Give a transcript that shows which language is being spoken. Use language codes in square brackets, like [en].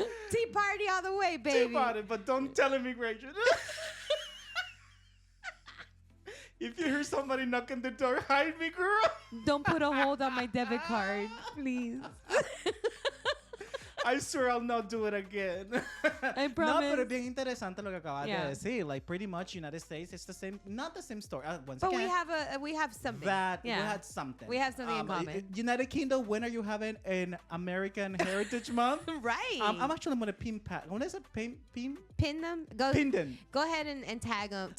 [en] Tea party all the way, baby. Tea party, but don't tell immigration. If you hear somebody knocking the door, hide me, girl. Don't put a hold on my debit card, please. I swear I'll not do it again. I promise. [es] No, pero es bien interesante lo que acabas de decir. [en] Like, pretty much United States, it's the same, not the same story. Once But again, we have something. we had something. We have something in common. United Kingdom, when are you having an American Heritage Month? Right. I'm actually going to what is it? Pin them. Pin them. Go ahead and tag them.